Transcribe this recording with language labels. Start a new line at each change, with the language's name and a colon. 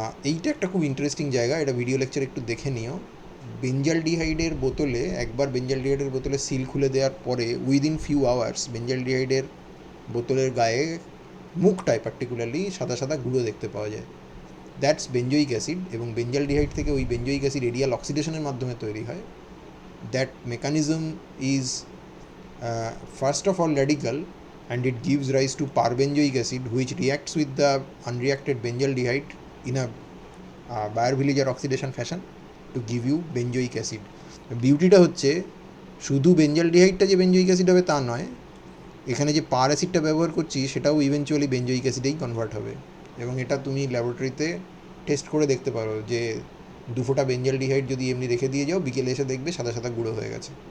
Bangla: এইটা একটা খুব ইন্টারেস্টিং জায়গা, এটা ভিডিও লেকচার একটু দেখে নিও। বেঞ্জালডিহাইডের বোতলে একবার বেঞ্জালডিহাইডের বোতলে সিল খুলে দেওয়ার পরে উইদিন ফিউ আওয়ার্স বেঞ্জালডিহাইডের বোতলের গায়ে মুখটায় পার্টিকুলারলি সাদা সাদা গুঁড়ো দেখতে পাওয়া যায়। দ্যাটস বেঞ্জয়িক অ্যাসিড, এবং বেঞ্জালডিহাইড থেকে ওই বেঞ্জয়িক অ্যাসিড রেডিয়াল অক্সিডেশনের মাধ্যমে তৈরি হয়।
English: That mechanism is first of all radical, and it gives rise to parbenzoic acid which reacts with the unreacted benzaldehyde in a Baeyer-Villiger oxidation fashion to give you benzoic acid.
Bangla: বিউটিটা হচ্ছে শুধু বেঞ্জালডিহাইডটা যে benzoic acid হবে তা নয়, এখানে যে পার অ্যাসিডটা ব্যবহার করছি সেটাও ইভেনচুয়ালি বেঞ্জয়িক অ্যাসিডেই কনভার্ট হবে। এবং এটা তুমি ল্যাবরেটরিতে টেস্ট করে দেখতে পারো যে 2 ফোঁটা বেঞ্জালডিহাইড যদি এমনি রেখে দিয়ে যাও, বিকেলে এসে দেখবে সাদা সাদা গুঁড়ো হয়ে গেছে।